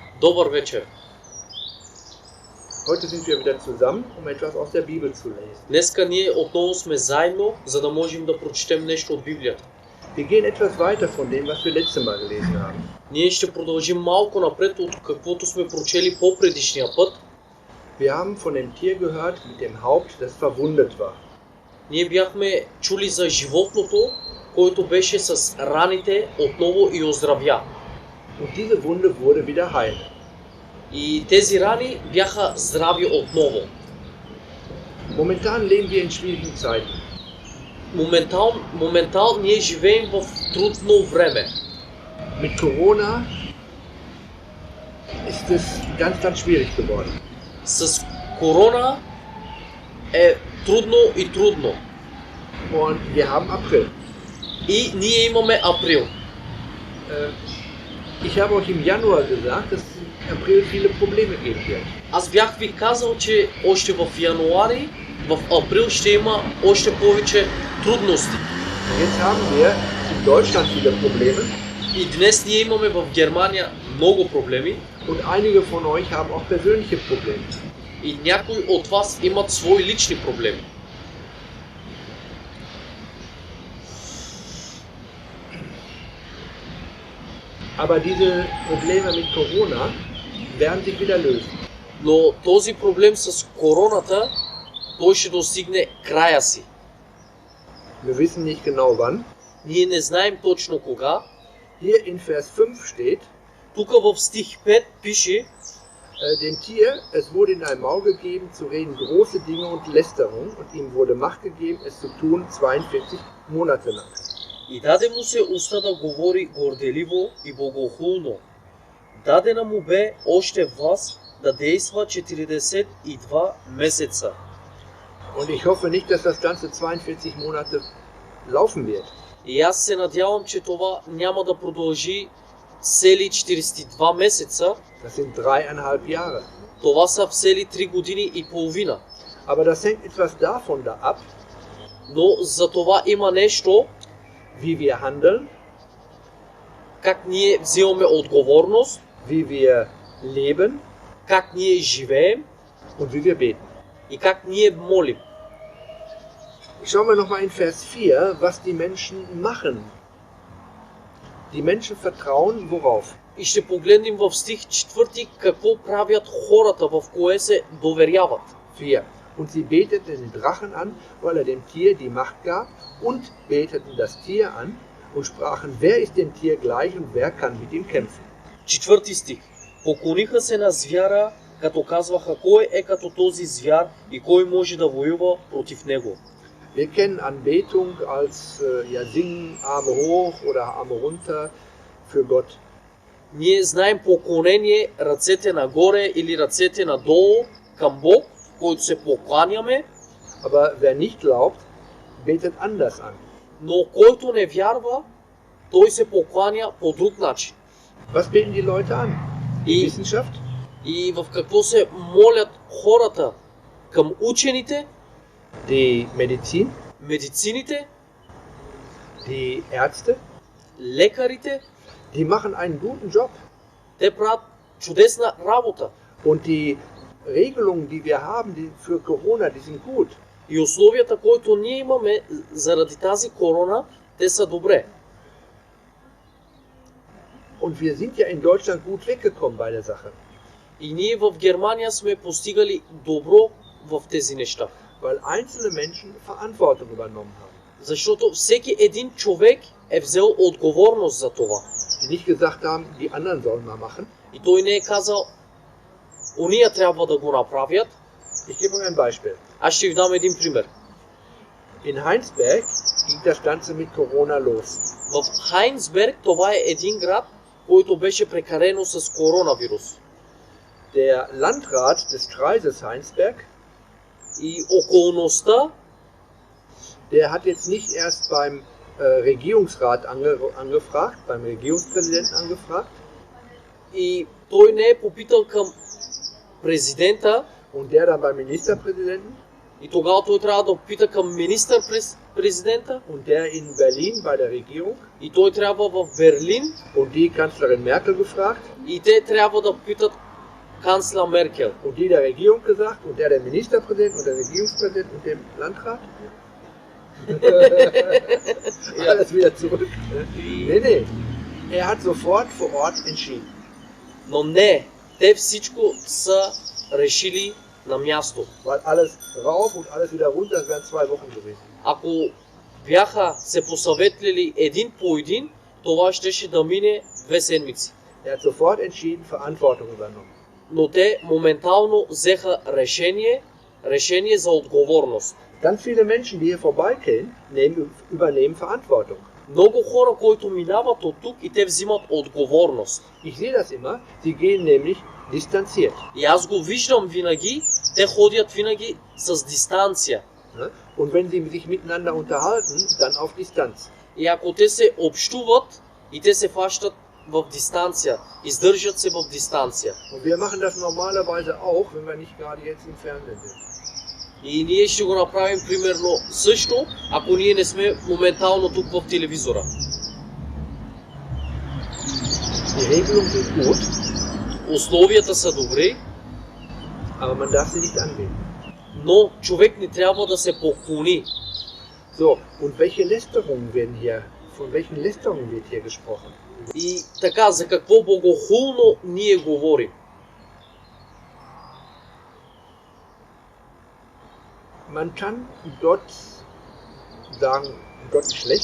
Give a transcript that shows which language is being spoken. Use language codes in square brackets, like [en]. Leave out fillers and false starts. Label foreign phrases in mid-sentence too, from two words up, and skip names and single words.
[bg] Добър вечер. [de] Heute sind wir wieder zusammen, um etwas aus der Bibel zu lesen. [bg] Днеска ние отново сме заедно, за да можем да прочетем нещо от Библията. [de] Wir gehen etwas weiter von dem, was wir letztes Mal gelesen haben. [bg] Ние ще продължим малко напред от каквото сме прочели по-предишния път. [de] Wir haben von dem Tier gehört mit dem Haupt, das verwundet war. [bg] Ние бяхме чули за животното, който беше с раните отново и оздравя. [de] Und diese Wunde wurde wieder heil. [bg] И тези рани бяха здрави отново. [de] Momentan leben wir in schwierigen Zeiten. [bg] Моментално ние живеем в трудно време. [de] Mit Corona ist es ganz schwierig geworden. [bg] С корона е трудно и трудно. [de] Und wir haben April. [bg] И ние имаме април. [de] Ich habe euch im Januar gesagt, dass es im April viele Probleme geben wird. [bg] Аз бях ви казал, че още в януари, в април ще има още повече трудности. [de] Jetzt haben wir in Deutschland viele Probleme. [bg] И днес ние имаме в Германия много проблеми. [de] Und einige von euch haben auch persönliche Probleme. [bg] И някои от вас имат свои лични проблеми. [de] Aber diese Probleme mit Corona werden sich wieder lösen. [bg] Но този проблем с короната, той ще достигне края си. [de] Wir wissen nicht genau wann. [bg] Ние не знаем точно кога. [de] Hier in Vers 5 steht, [bg] Тук в стих 5 пише, [de] dem Tier, es wurde in ein Maul gegeben, zu reden große Dinge und Lästerung, und ihm wurde Macht gegeben, es zu tun 42 Monate lang. [bg] и даде му се уста да говори горделиво и богохулно. Дадена му бе още власт да действа 42 месеца. [de] Und ich hoffe nicht, dass das ganze 42 Monate laufen wird. [bg] И аз се надявам, че това няма да продължи цели 42 месеца. [de] Das sind 3,5 Jahre. [bg] Това са цели 3 години и половина. [de] Aber das hängt etwas davon da ab, [bg] Но за това има нещо, [de] wie wir handeln, [bg] как ние взимаме отговорност, [de] wie wir leben [bg] как ние живеем [de] und wie wir beten. [bg] и как ние молим. [de] Schauen wir nochmal in Vers 4, was die Menschen machen. Die Menschen vertrauen worauf? [bg] И ще погледнем в стих 4 какво правят хората, в кое се доверяват. [de] 4. Und sie beteten den Drachen an, weil er dem Tier die Macht gab, und beteten das Tier an und sprachen, wer ist dem Tier gleich und wer kann mit ihm kämpfen. [bg] 4 стих. Поклониха се на звяра, като казваха кой е като този звяр и кой може да воюва против него. [de] Wir kennen Anbetung als Singen, Arme hoch oder Arme runter für Gott. [bg] Ние знаем поклонение ръцете нагоре или ръцете надолу към Бог, който се покланяме. [de] Aber wer nicht glaubt, betet anders an. [bg] Но който не вярва, той се покланя по друг начин. [de] Was beten die Leute an? Die Wissenschaft? [bg] И в какво се молят хората? Към учените, [de] Die Medizin? [bg] медицините, [de] Die Ärzte? [bg] лекарите. [de] Die machen einen guten Job. [bg] Те правят чудесна работа. [de] Und die Regelungen, die wir haben für Corona, die sind gut. [bg] И условията, които ние имаме заради тази корона, те са добре. [de] Und wir sind ja in Deutschland gut weggekommen bei der Sache. [bg] И ние в Германия сме постигали добро в тези неща. [de] Weil einzelne Menschen Verantwortung übernommen haben. [bg] Защото всеки един човек е взел отговорност за това. [de] Die nicht gesagt haben, die anderen sollen mal machen. [bg] И той не е казал, уния трябва да го направят. [de] Ich gebe euch ein Beispiel. [bg] Аз ще ви дам един пример. [de] In Heinsberg ging das Ganze mit Corona los. [bg] В Хайнсберг, това е един град, който беше прекарено с коронавирус. [de] Der Landrat des Kreises Heinsberg, [bg] И околността, [de] der hat jetzt nicht erst beim Regierungsrat angefragt, beim Regierungspräsidenten angefragt. [bg] и той не е попитал към президента, [de] Und der dann beim Ministerpräsidenten. [bg] И тогава той трябва да пита към министър-президента. [de] und der in Berlin bei der Regierung [bg] И той трябва в Берлин. [de] und die Kanzlerin Merkel gefragt [bg] И те трябва да питат канцлер Меркел. [de] und die der Regierung gesagt und der Ministerpräsident und der Regierungspräsident und dem Landrat. Alles wieder zurück. Nee. Er hat sofort vor Ort entschieden. [bg] Но не, те всичко са решили на място. [de] Weil alles rauf und alles wieder runter, das wären 2 Wochen gewesen. [bg] Ако бяха се посъветлили един по един, това щеше да мине 2 седмици. [de] Er hat sofort entschieden, Verantwortung übernommen. [bg] Но те моментално взеха решение за отговорност. [de] Ganz viele Menschen, die hier vorbeigehen, übernehmen Verantwortung. [bg] Много хора, които минават от тук и те взимат отговорност. [de] Ich sehe das immer, sie gehen nämlich distanziert. [bg] И аз го виждам винаги, те ходят винаги с дистанция. [de] Und wenn sie sich miteinander unterhalten, dann auf Distanz. [bg] И ако те се общуват и те се фащат в дистанция, издържат се в дистанция. [de] Und wir machen das normalerweise auch, wenn wir nicht gerade jetzt im Fernsehen sind. [bg] И ние ще го направим примерно също, ако ние не сме моментално тук в телевизора. [de] Die Regelungen sind gut, [bg] Условията са добри, [de] aber man darf sie nicht anwenden. [bg] но човек не трябва да се поклони. [de] So, und von welchen Lästerungen wird hier gesprochen? [bg] И така, за какво богохулно ние говорим? [de] Man kann Gott sagen, Gott ist schlecht.